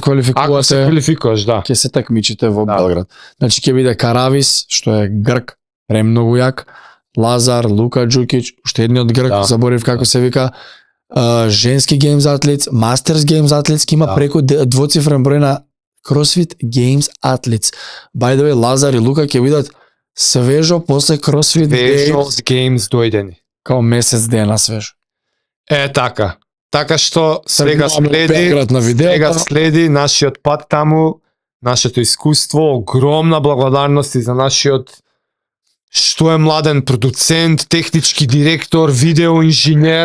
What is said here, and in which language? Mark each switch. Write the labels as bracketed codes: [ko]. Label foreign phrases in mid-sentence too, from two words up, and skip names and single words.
[mk] квалификувате, квалификуваш, да. ќе се такмичите во Да. Белград. Значи ќе биде Каравис, што е грк, премногу јак, Лазар, Лука Джукич, уште едниот грк, Да. заборив како се вика, женски [en] Games athletes, Masters Games athletes, [mk] има Да. преку двоцифрен број на [en] CrossFit Games athletes. By the way, [mk] Лазар и Лука ќе бидат свежо после CrossFit Вежо Games, од Games дојдени. као месец дена свежо. Така. Така што сега Тргнуваме следи, Белград на видеото. сега следи нашиот пат таму, нашето искуство, огромна благодарност и за нашиот што е младен продуцент, технички директор, видео инженер,